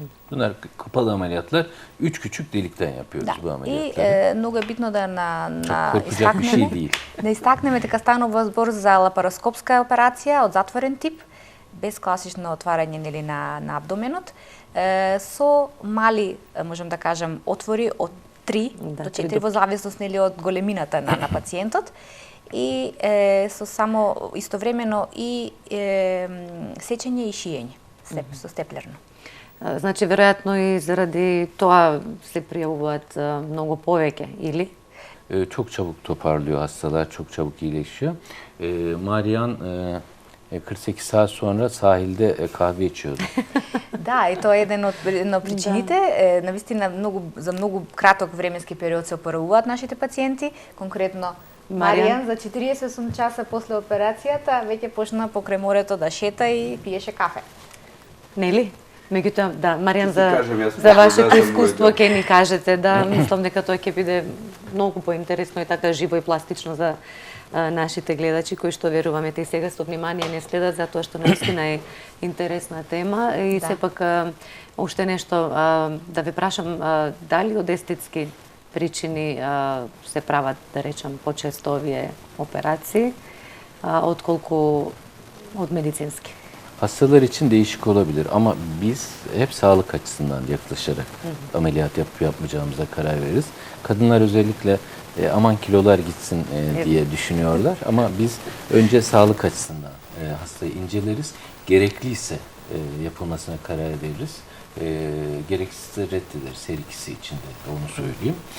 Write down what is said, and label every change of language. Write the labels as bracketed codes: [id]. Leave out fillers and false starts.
[tr] Bunlar kapalı ameliyatlar. 3 küçük delikten yapıyoruz bu ameliyatları. [mk] И многу е битно да [tr] Korkacak bir şey değil. [mk] Да истакнеме дека станува збор за лапароскопска операција од затворен тип, без класично отварање нели на абдоменот, со мали, можам да кажам, отвори од 3 до 4 во зависност нели од големината на пациентот и со само истовремено и сечење и шиење, со степлерно. Значи, веројатно и заради тоа се пријавуваат многу повеќе, или? [tr] Çok çabuk toparlıyor hastalar, çok çabuk iyileşiyor. Marian 48 saat sonra sahilde kahve içiyordu. [mk] Да, и тоа е една од причините. Навистина за многу краток временски период се оперуваат нашите пациенти, конкретно Маријан за 48 часа после операцијата веќе почна покрај морето да шета и пиеше кафе. Нели? Меѓутоа, да, Маријан, за вашето искуство ќе ни кажете, да, мислам дека тоа ќе биде многу поинтересно и така живо и пластично за нашите гледачи, кои што веруваме те сега со внимание не следат, затоа што наистина е интересна тема. И сепак, уште нешто, да ве прашам, дали од естетски причини се прават, да речам, почесто овие операции, отколку од медицински? [tr] Hastalar için değişik olabilir ama biz hep sağlık açısından yaklaşarak ameliyat yapmayacağımıza karar veririz. Kadınlar özellikle aman kilolar gitsin diye düşünüyorlar ama biz önce sağlık açısından hastayı inceleriz. Gerekliyse yapılmasına karar veririz. Gereksizse reddederiz her ikisi için de onu söyleyeyim.